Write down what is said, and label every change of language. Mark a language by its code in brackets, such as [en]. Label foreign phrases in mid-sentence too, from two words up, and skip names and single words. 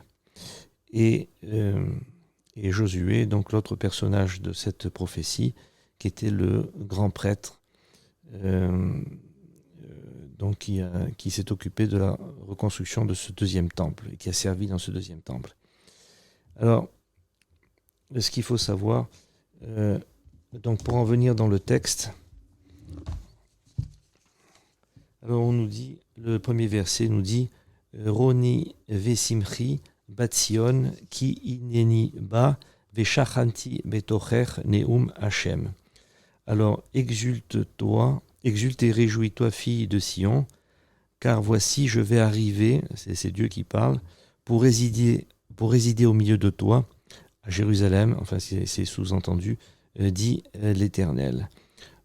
[fr] Et Josué, donc l'autre personnage de cette prophétie, qui était le grand prêtre, donc qui s'est occupé de la reconstruction de ce deuxième temple et qui a servi dans ce deuxième temple. Alors, ce qu'il faut savoir, donc pour en venir dans le texte, alors on nous dit, le premier verset nous dit [he] רני ושמחי בת ציון כי הנני בא ושכנתי בתוכך נאם השם. [fr] Alors exulte et réjouis-toi, fille de Sion, car voici je vais arriver, c'est Dieu qui parle, pour résider au milieu de toi, à Jérusalem, enfin c'est sous-entendu, dit l'Éternel.